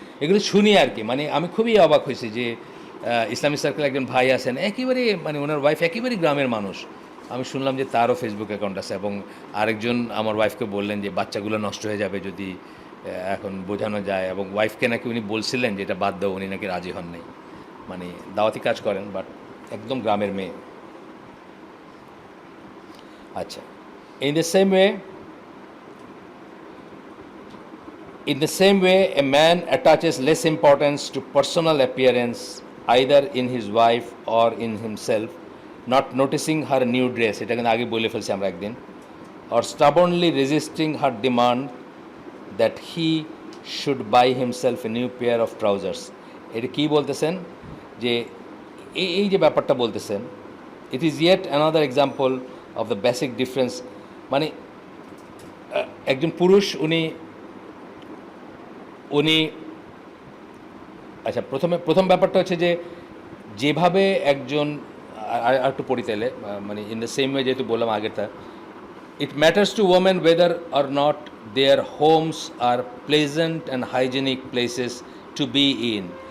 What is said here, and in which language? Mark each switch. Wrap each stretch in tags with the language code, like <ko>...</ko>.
<bn>এগুলো শুনি আর কি, মানে আমি খুবই অবাক হয়েছি যে ইসলামিক সার্কেলে একজন ভাই আছেন, একেবারে মানে ওনার ওয়াইফ একেবারেই গ্রামের মানুষ। আমি শুনলাম যে তারও ফেসবুক অ্যাকাউন্ট আছে, এবং আরেকজন আমার ওয়াইফকে বললেন যে বাচ্চাগুলো নষ্ট হয়ে যাবে যদি এখন বোঝানো যায়, এবং ওয়াইফকে নাকি উনি বলছিলেন যে এটা বাদ দাও, উনি নাকি রাজি হন নাই। মানে দাওয়াতি কাজ করেন, বাট একদম গ্রামের মেয়ে।</bn> <en>আচ্ছা, in the same way In the same way, a man attaches less importance to personal appearance, either in his wife or in himself, not noticing her new dress,</en> <bn>এটা কিন্তু আগে বলে ফেলছি আমরা একদিন,</bn> <en>or stubbornly resisting her demand that he should buy himself a new pair of trousers.</en> <bn>এটা কী বলতেছেন যে এই যে ব্যাপারটা বলতেছেন,</bn> <en>it is yet another example of the basic difference,</en> <bn>মানে একজন পুরুষ উনি উনি আচ্ছা, প্রথম ব্যাপারটা হচ্ছে যে যেভাবে একজন আর একটু পড়ি তাইলে, মানে</bn> <en>in the same way</en> <bn>যেহেতু বললাম আগেরটা,</bn> <en>It matters to women whether or not their homes are pleasant and hygienic places to be in.</en>